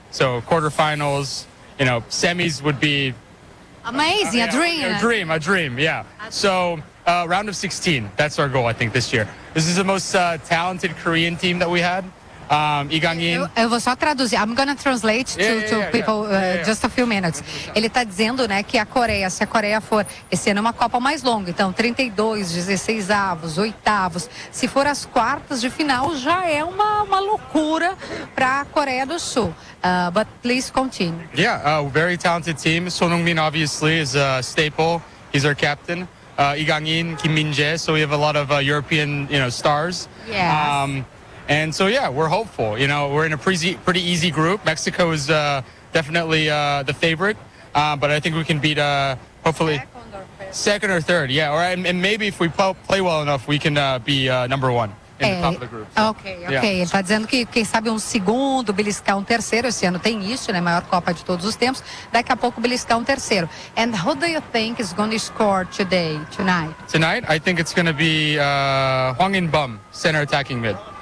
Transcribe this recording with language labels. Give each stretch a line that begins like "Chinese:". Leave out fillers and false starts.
English: So quarterfinals, you know, semis would be amazing. A dream. Yeah. So round of 16, that's our goal, I think, this year. This is the most talented Korean team that we had. Lee Gang-in.
Portuguese: Eu vou só traduzir.
English: I'm going to translate just a few minutes.
Portuguese: Ele está dizendo, né, que a Coreia, se a Coreia for, esse ano é uma Copa mais longa, então 32, 16 avos, oitavos, se for as quartas de final, já é uma loucura para a Coreia do Sul.
English: But please continue. Yeah, very talented team. Son Heung-min, obviously, is a staple. He's our captain. Lee Gang-in, Kim Min-jae, so we have a lot of European, you know, stars. Yes. And so, yeah, we're hopeful. You know, we're in a pretty easy group. Mexico is definitely the favorite, but I think we can beat, hopefully, second or third. Yeah, or and maybe if we play well enough, we can be number one. Ok. Yeah.
Portuguese: Ele está dizendo que quem sabe um segundo, beliscar um terceiro. Esse ano tem isso, né? Maior Copa de todos os tempos. Daqui a pouco beliscar um terceiro.
English: And who do you think is going to score today, tonight? Tonight, I think it's going to be Hwang In-bum, center attacking mid.